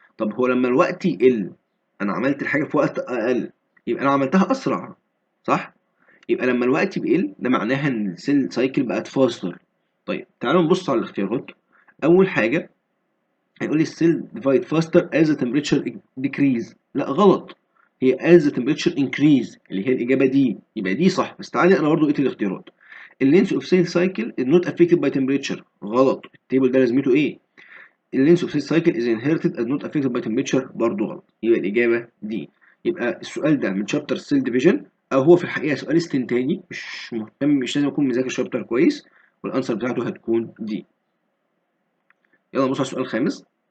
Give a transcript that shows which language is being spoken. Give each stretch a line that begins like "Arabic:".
Arabic: طب هو لما الوقت يقل انا عملت الحاجه في وقت اقل، يبقى انا عملتها اسرع، صح؟ يبقى لما الوقت بيقل ده معناها ان السيل سايكل بقت فاستر. طيب تعالوا نبص على الاختيارات. اول حاجه هيقول لي
English: السيل ديفايد فاستر از temperature decrease.
Arabic: لا غلط، هي
English: as temperature increase
Arabic: اللي هي الاجابه دي، يبقى دي صح. بس تعالى انا برضو قلت الاختيارات.
English: اللينس of cell cycle is not affected by temperature.
Arabic: غلط. التيبل ده لازمته ايه؟
English: اللينس of cell cycle is inherited as not affected by temperature.
Arabic: برضه غلط. يبقى الاجابه دي. يبقى السؤال ده من شابتر سيل ديفيجن، او هو في الحقيقه سؤال استنتاجي، مش مهتم، مش لازم اكون مذاكر الشابتر كويس، والانسر بتاعته هتكون دي. يلا نبص على السؤال الخامس.